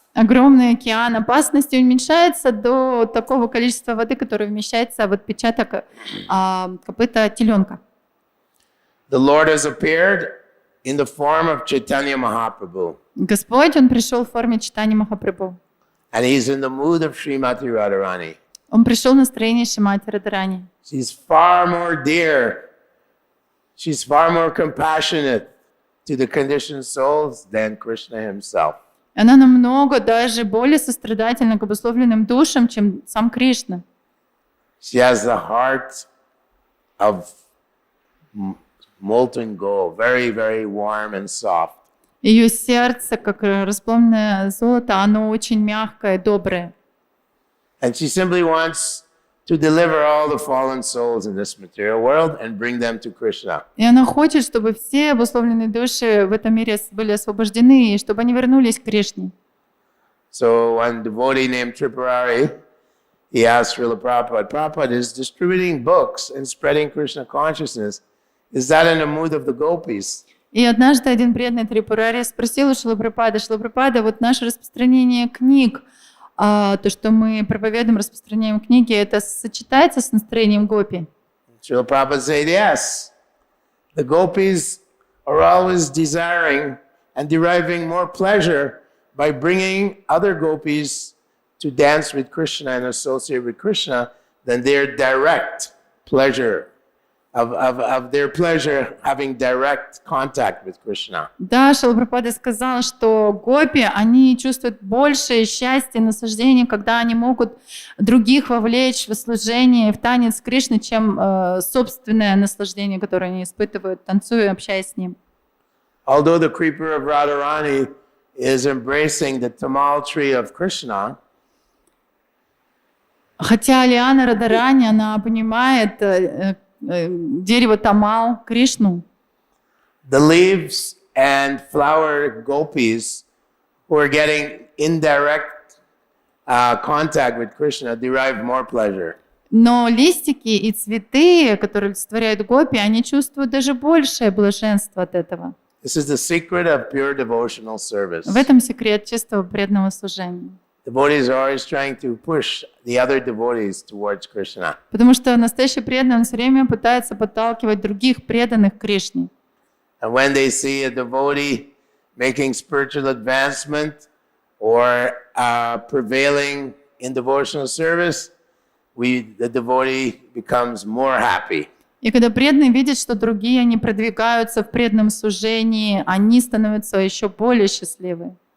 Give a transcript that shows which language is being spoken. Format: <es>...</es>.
<ru>огромный океан опасности уменьшается до такого количества воды, которое вмещается в отпечаток копыта теленка.</ru> <en>The Lord has appeared in the form of Caitanya-Mahaprabhu,</en> <ru>Господь, Он пришел в форме Чайтаньи-Махапрабху.</ru> <en>and He's in the mood of Srimati Radharani.</en> <ru>Он пришел в настроение Шримати Радхарани.</ru> <en>She's far more dear, she's far more compassionate to the conditioned souls than Krishna himself.</en> <ru>Она намного даже более сострадательна к обусловленным душам, чем сам Кришна.</ru> <en>She has the heart of molten gold, very, very warm and soft.</en> <ru>Ее сердце, как расплавленное золото, оно очень мягкое, доброе.</ru> <en>And she simply wants to deliver all the fallen souls in this material world and bring them to Krishna.</en> <ru>И она хочет, чтобы все обусловленные души в этом мире были освобождены, и чтобы они вернулись к Кришне.</ru> <en>So one devotee named Tripurari, he asked Srila Prabhupada, Prabhupada is distributing books and spreading Krishna consciousness. Is that in the mood of the gopis?</en> <ru>И однажды один преданный Трипурари спросил у Шрилы Прабхупады, вот наше распространение книг, то, что мы проповедуем, распространяем книги, это сочетается с настроением гопи?</ru> <en>Srila Prabhupada said, yes. The gopis are always desiring and deriving more pleasure by bringing other gopis to dance with Krishna and associate with Krishna than their direct pleasure of their pleasure having direct contact with Krishna.</en> <ru>Да, Шрила Прабхупада сказал, что гопи, они чувствуют большее счастье, наслаждение, когда они могут других вовлечь в служение, в танец Кришны, чем собственное наслаждение, которое они испытывают, танцуя, общаясь с ним.</ru> <en>Although the creeper of Radharani is embracing the tamal tree of Krishna,</en> <ru>хотя Лиана Радharani, она понимает дерево Тамал, Кришну,</ru> <en>the leaves and flower gopis who are getting indirect contact with Krishna derive more pleasure.</en> <ru>Но листики и цветы, которые олицетворяют гопи, они чувствуют даже большее блаженство от этого.</ru> <en>This is the secret of pure devotional service.</en> <ru>В этом секрет чистого преданного служения.</ru> <en>Devotees are always trying to push the other devotees towards Krishna.</en> <ru>Потому что настоящий преданный он все время пытается подталкивать других преданных к Кришне.</ru> <en>And when they see a devotee making spiritual advancement or prevailing in devotional service, the devotee becomes more happy.</en> <ru>И когда преданные видят, что другие, они продвигаются в преданном служении, они становятся еще более счастливы.</ru>